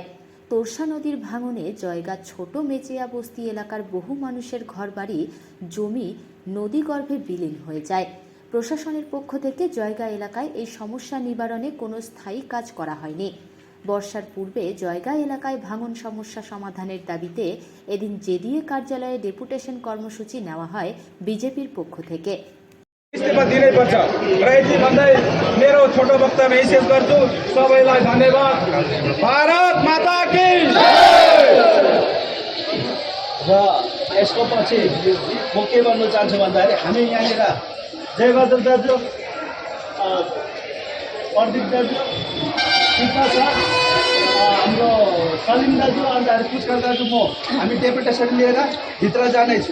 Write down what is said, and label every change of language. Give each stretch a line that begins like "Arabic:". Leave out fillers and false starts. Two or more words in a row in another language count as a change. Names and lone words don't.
Bangla: তোরসা নদীর ভাঙনে জয়গা ছোট মেচিয়া বস্তি এলাকার বহু মানুষের ঘরবাড়ি, জমি নদীগর্ভে বিলীন হয়ে যায়। প্রশাসনের পক্ষ থেকে জয়গা এলাকায় এই সমস্যা নিবারণে কোনো স্থায়ী কাজ করা হয়নি। বর্ষার পূর্বে জয়গা এলাকায় ভাঙন সমস্যা সমাধানের দাবিতে এদিন জেডিএ কার্যালয়ে ডেপুটেশন কর্মসূচি নেওয়া হয় বিজেপির পক্ষ থেকে।
Nepali: इस्तीफा दिनै पर्छ र यति भन्दै मेरो छोटो वक्तव्य यही शेष गर्छु। सबैलाई धन्यवाद।
Hindi: भारत माता की जय।
Nepali: र यसको पछि म के भन्नु चाहन्छु भन्दाखेरि हामी यहाँनिर जयबहादुर दाजु, प्रदीप दाजु, टिका छ, हाम्रो सलिम दाजु, अन्त पुष्कर दाजु, हामी डेपुटेसन लिएर भित्र जानेछु।